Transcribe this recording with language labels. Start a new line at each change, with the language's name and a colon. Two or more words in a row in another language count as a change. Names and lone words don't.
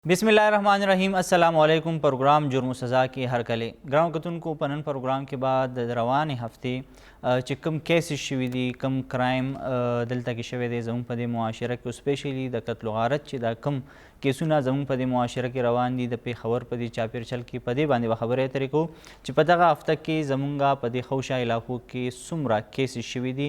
Arabic: بسم اللہ الرحمن الرحیم السلام علیکم.
Pashto: پروگرام جرم و سزا کی هرکلی ګرانو کتونکو په نن پروګرام کې بعد د روانې هفتې چې کوم کیسز شوي دي کوم کرایم دلته کې شوی دی زموږ په دې معاشره کې اسپیشلی د قتل و غارت چې دا کوم کیسونه زموږ په دې معاشره کې روان دي د پېښور په دې چاپېرچل کې په دې باندې به خبرې اترې کوو چې په دغه هفته کې زموږ په دې خوشه علاقو کې څومره کیسز شوي دي.